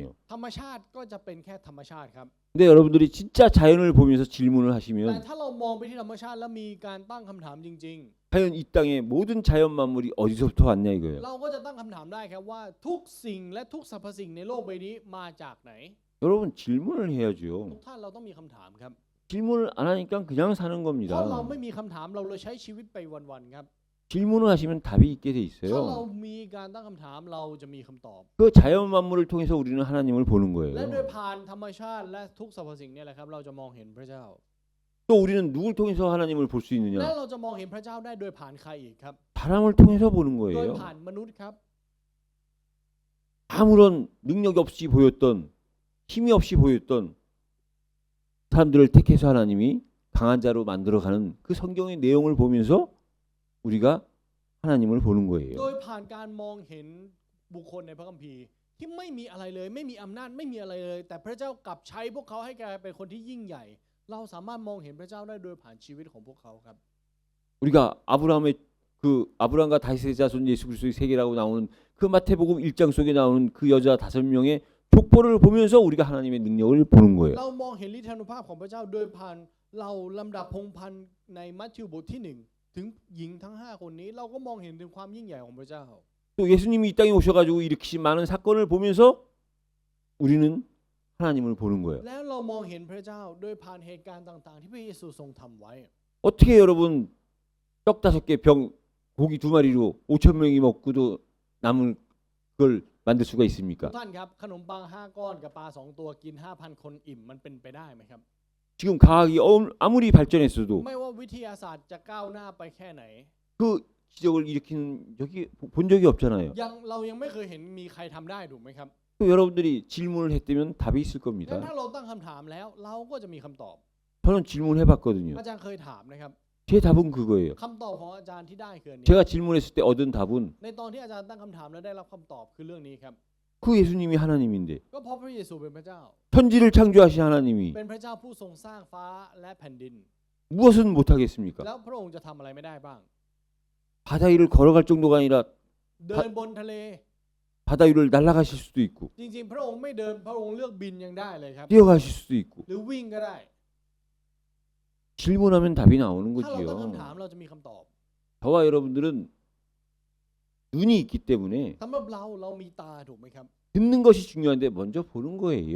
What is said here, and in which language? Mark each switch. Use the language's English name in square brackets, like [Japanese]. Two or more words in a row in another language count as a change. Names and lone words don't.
[Thai] ธรรมชาติก็จะเป็นแค่ธรรมชาติครับ [Korean] 근데 여러분들이 진짜 자연을 보면서 질문을 [Thai] แต่ [Korean] 하시면 [Thai] ถ้าเรามองไปที่ธรรมชาติแล้วมีการตั้งคำถามจริง [Korean] 과연 이 땅의 모든 자연 만물이 어디서부터 왔냐 [Thai] ๆ [Korean] 이거예요. [Thai] เราก็จะตั้งคำถามได้ครับว่าทุกสิ่งและทุกสรรพสิ่งในโลกใบนี้มาจากไหน [Korean] 여러분 질문을 [Thai] ทุ [Korean] 해야죠. [Thai] กท่านเราต้องมีคำถามครับ [Korean] 질문을 안 하니까 그냥 사는 [Thai] เพราะเรา [Korean] 겁니다. [Thai] ไม่มีคำถามเราเลยใช้ชีวิตไปวันๆครับ [Korean] 질문을 하시면 답이 있게 돼 [Thai] ถ้าเรา [Korean] 있어요. [Thai] มีการตั้งคำถามเราจะมีคำตอบ [Korean] 그 자연 만물을 통해서 우리는 하나님을 보는 [Thai] และโดย [Korean] 거예요. [Thai] ผ่านธรรมชาติและทุกสรรพสิ่งเนี่ยแหละครับเราจะมองเห็นพระเจ้า [Korean] 또 우리는 누굴 통해서 하나님을 볼 수 [Thai] และ [Korean] 있느냐? [Thai] เราจะมองเห็นพระเจ้าได้โดยผ่านใครอีกครับ [Korean] 사람을 통해서 보는 [Thai] โดย [Korean] 거예요. [Thai] ผ่านมนุษย์ครับ [Korean] 아무런 능력이 없이 보였던, 힘이 없이 보였던 사람들을 택해서 하나님이 강한 자로 만들어가는 그 성경의 내용을 보면서 우리가 하나님을 보는 [Thai] โด [Korean] 거예요. [Thai] ยผ่านการมองเห็นบุคคลในพระคัมภีร์ที่ไม่มีอะไรเลยไม่มีอำนาจไม่มีอะไรเลย แต่พระเจ้ากลับใช้พวกเขาให้กลายเป็นคนที่ยิ่งใหญ่ เราสามารถมองเห็นพระเจ้าได้โดยผ่านชีวิตของพวกเขาครับ [Korean] 우리가 아브라함의 그 아브라함과 다윗의 자손 예수 그리스도의 세계라고 나오는 그 마태복음 1장 속에 나오는 그 여자 5명의 족보를 보면서 우리가 하나님의 능력을 보는 거예요. [Thai] เรามองเห็นฤทธานุภาพของพระเจ้าโดยผ่านเราลำดับพงศ์พันธ์ในมัทธิวบทที่1ถึงหญิงทั้ง5คนนี้เราก็มองเห็นถึงความยิ่งใหญ่ของพระเจ้า [Korean] 또 예수님이 이 땅에 오셔가지고 일으키신 많은 사건을 보면서 우리는 하나님을 보는 거예요. [Thai] แล้วเรามองเห็นพระเจ้าโดยผ่านเหตุการณ์ต่างๆที่พระเยซูทรงทำไว้ [Korean] 어떻게 여러분 떡 5개 병 고기 2마리로 5천 명이 먹고도 남은 그걸 만들 수가 [Thai] ทุก [Korean] 있습니까? [Thai] ท่านครับขนมปัง5ก้อนกับปลา2ตัวกิน 5,000 คนอิ่มมันเป็นไปได้ไหมครับ [Korean] 지금 과학이 아무리 발전했어도 [Thai] ไม่ว่าวิทยาศาสตร์จะก้าวหน้าไปแค่ไหน [Korean] 그 기적을 일으키는 적이 본 적이 없잖아요. [Thai] เรายังไม่เคยเห็นมีใครทำได้ถูกไหมครับ [Korean] 또 여러분들이 질문을 했다면 답이 있을 [Thai] งั้น [Korean] 겁니다. [Thai] ถ้าเราตั้งคำถามแล้วเราก็จะมีคำตอบ [Korean] 저는 질문해봤거든요. [Thai] อาจารย์เคยถามนะครับ [Korean] 제 답은 그거예요. [Thai] คำตอบของอาจารย์ที่ได้คืออันนี้ [Korean] 제가 질문했을 때 얻은 답은 [Thai] ในตอนที่อาจารย์ตั้งคำถามแล้วได้รับคำตอบคือเรื่องนี้ครับ [Korean] 그 예수님이 하나님인데 [Thai] ก็เพราะพระเยซูเป็นพระเจ้า [Korean] 천지를 창조하신 하나님이 [Thai] เป็นพระเจ้าผู้ทรงสร้างฟ้าและแผ่นดิน [Korean] 무엇은 못하겠습니까? [Thai] แล้วพระองค์จะทำอะไรไม่ได้บ้าง [Korean] 바다 위를 걸어갈 정도가 아니라 [Thai] เดินบนทะเล [Korean] 바다 위를 날아가실 수도 있고 [Thai] จริงๆพระองค์ไม่เดินพระองค์เลือกบินยังได้เลยครับ [Korean] 뛰어가실 수도 있고 [Thai] หรือวิ่งก็ได้ [Korean] 질문하면 답이 나오는 [Thai] ถ้าเราตั้ง [Korean] 거지요. [Thai] คำถามเราจะมีคำตอบ [Korean] 저와 여러분들은 눈이 있기 때문에 [Thai] สำหรับเรามีตาถูกไหมครับ [Korean] 듣는 것이 중요한데 먼저 보는 거예요.